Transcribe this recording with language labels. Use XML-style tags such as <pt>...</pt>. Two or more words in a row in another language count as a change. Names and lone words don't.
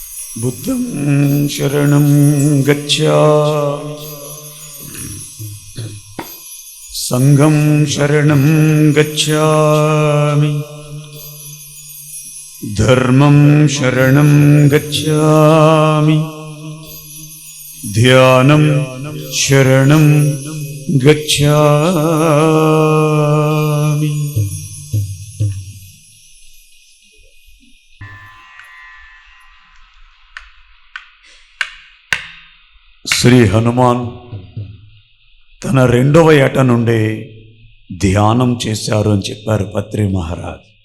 <sa>बुद्धं शरणं गच्छामि संघं शरणं गच्छामि धर्मं शरणं गच्छामि ध्यानं शरणं गच्छामि।</sa> <te>శ్రీ హనుమాన్ తన రెండవ ఏట నుండే ధ్యానం చేశారు అని చెప్పారు పత్రి మహారాజ్.</te>